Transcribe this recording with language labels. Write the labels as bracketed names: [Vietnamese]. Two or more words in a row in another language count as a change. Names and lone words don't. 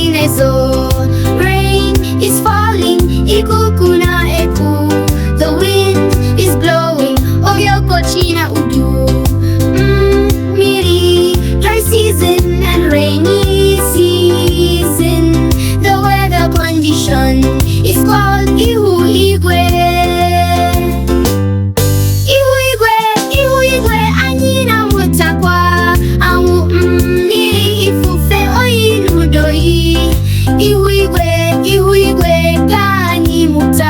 [Igbo] na-ezo. [English] Rain is falling, [Igbo] ikuku na-eku. [English] The wind is blowing, [Igbo] oge ọkọchị na udu. Mmiri, [English] dry season and rainy season. The weather condition is called [Igbo] Ihu Igwe. Ihu Igwe, Ihu Igwe, anyị na-amụtakwa. Anwụ, mmiri, ifufe, oyi na udu oyi. Ihu Igwe, Ihu Igwe, ka anyị mụta.